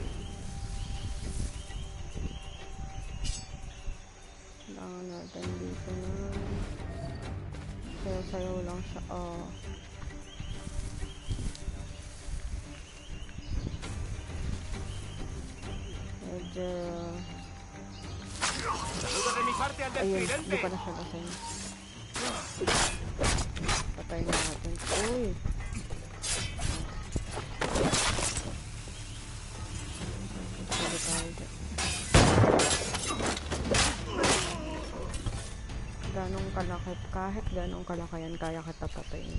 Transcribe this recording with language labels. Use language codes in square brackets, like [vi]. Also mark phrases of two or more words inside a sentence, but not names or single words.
[tl] Kailangan natin dito na. Sayaw-sayaw lang siya. Oh. Medyo... [es] Saludo de mi parte al [tl] ayun, [es] desfilante. [tl] hindi pa na siya lasing. Patay na natin. Uy! Pwede tayo dyan. Ganong kalaki, kahit ganong kalaki yan, kaya kita patayin.